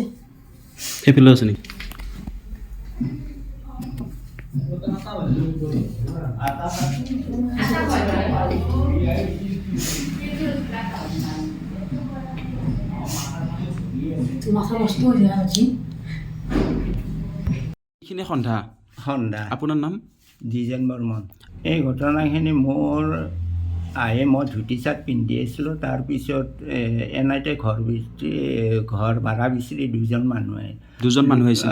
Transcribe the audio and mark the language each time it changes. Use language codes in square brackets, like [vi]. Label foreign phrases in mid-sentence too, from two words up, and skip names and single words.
[as] সেইফালেও আছে নেকি [bn] মাথা নষ্ট হয়ে যায় আছি [as] এইখিনি সন্ধ্যা সন্ধ্যা আপোনাৰ নাম দ্বিজেন বৰ্মন এই ঘটনাখিনি মোৰ আহে মই ধুতি চাৰ্ট পিন্ধি আছিলোঁ তাৰপিছত এনাইতে ঘৰ ভাড়া বিচাৰি দুজন মানুহ আহে দুজন মানুহ আহিছিল